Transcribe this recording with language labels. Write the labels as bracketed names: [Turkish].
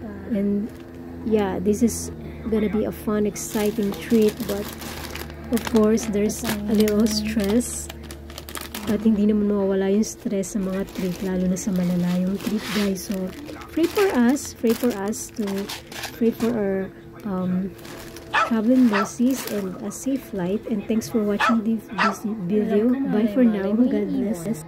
[English] And yeah, this is gonna be a fun, exciting trip, but of course there's a little stress. [Filipino] At hindi naman mawawala yung stress sa mga trip, lalo na sa malalayong trip guys. [English] So pray for us pray for our traveling mercies and a safe flight. And thanks for watching this video. Bye for now. God bless.